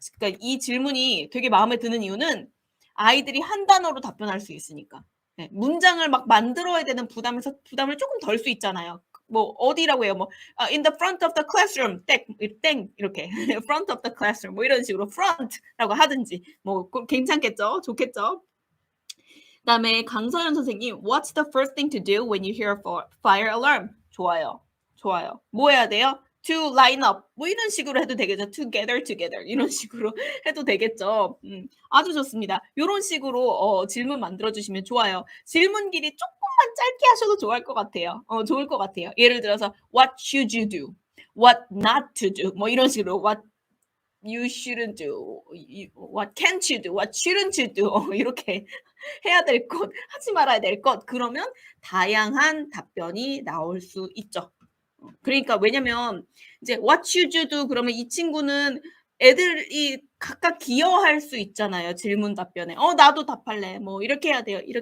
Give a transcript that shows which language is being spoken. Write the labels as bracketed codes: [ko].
[ko] 그러니까 이 질문이 되게 마음에 드는 이유는 아이들이 한 단어로 답변할 수 있으니까. 네, 문장을 막 만들어야 되는 부담을 조금 덜 수 있잖아요. 뭐 어디라고 해요? 뭐 [en] in the front of the classroom, [ko] 땡 이렇게 [en] front of the classroom [ko] 뭐 이런 식으로 front라고 하든지 뭐 괜찮겠죠? 좋겠죠? 그다음에 강서연 선생님, [en] What's the first thing to do when you hear a fire alarm? [ko] 좋아요. 뭐 해야 돼요? [en] To line up. [ko] 뭐 이런 식으로 해도 되겠죠. [en] Together. [ko] 이런 식으로 해도 되겠죠. 아주 좋습니다. 이런 식으로 질문 만들어주시면 좋아요. 질문 길이 조금만 짧게 하셔도 좋을 것 같아요. [en] 예를 들어서 What should you do? What not to do? [ko] 뭐 이런 식으로 [en] What you shouldn't do, what can't you do, [ko] what shouldn't you do 이렇게 해야 될 것, 하지 말아야 될 것 그러면 다양한 답변이 나올 수 있죠. 그러니까 왜냐면 이제 [en] what should you do [ko] 그러면 이 친구는 애들이 각각 기여할 수 있잖아요. 질문 답변에. 나도 답할래. 뭐 이렇게 해야 돼요.